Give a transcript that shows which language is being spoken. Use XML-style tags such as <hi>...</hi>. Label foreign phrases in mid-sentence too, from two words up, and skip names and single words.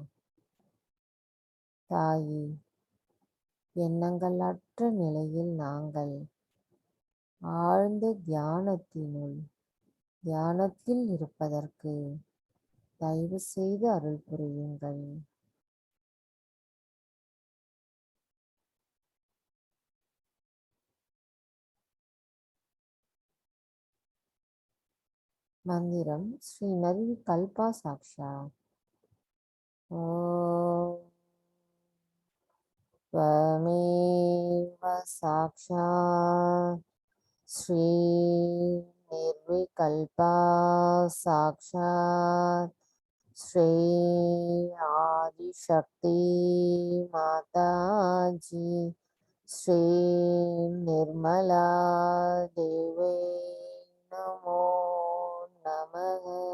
<ta>தாயே, எண்ணங்கள் அற்ற நிலையில் நாங்கள் ஆழ்ந்த தியானத்தில் இருப்பதற்கு தயவு செய்து அருள் புரியுங்கள். மந்திரம்.</ta> <sa>श्री निर्विकल्पा साक्षात्. ஓம் त्वमेव साक्षात् श्री निर्विकल्पा साक्षात् श्री आदिशक्ति माताजी श्री निर्मला देवी नमो नमः.</sa>